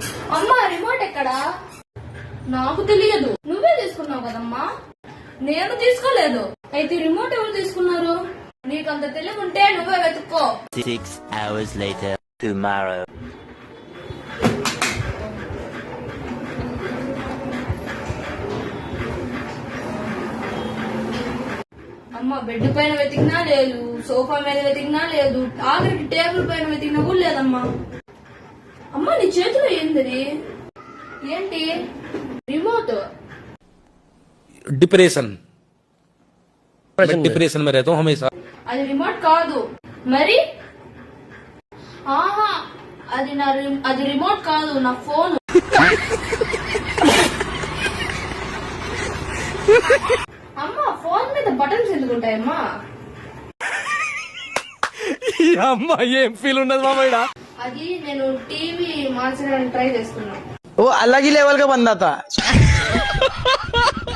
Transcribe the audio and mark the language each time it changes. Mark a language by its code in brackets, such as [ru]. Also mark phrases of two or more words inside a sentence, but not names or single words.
[te] అమ్మా రిమోట్ ఎక్కడా? నాకు తెలియదు. నువ్వే తీసుకున్నావు కదమ్మా. నేను తీసుకోలేదు. అయితే రిమోట్ ఎవరు తీసుకున్నారు? నీకంత తెలివి ఉంటే నువ్వే వెతుక్కో. [en] 6 hours later, tomorrow. [te] అమ్మ బెడ్ పైన వెతికినా లేదు, సోఫా మీద వెతికినా లేదు, ఆఖరికి టేబుల్ పైన వెతికినా కూడా లేదమ్మా. అమ్మా నీ చేతిలో ఏంది? ఏంటి? రిమోట్. [hi] डिप्रेशन में रहता हूँ हमेशा। [te] అది రిమోట్ కాదు మరి. ఆహా అది రిమోట్ కాదు, నా ఫోన్. అమ్మా ఫోన్ మీద బటన్స్ ఎందుకు ఉంటాయమ్మా? అమ్మా ఏం ఫీల్ ఉండదు మామయ్య. అది నేను టీవీ మార్చడానికి ట్రై చేస్తున్నా. [hi] वो अलग ही लेवल का बंदा था।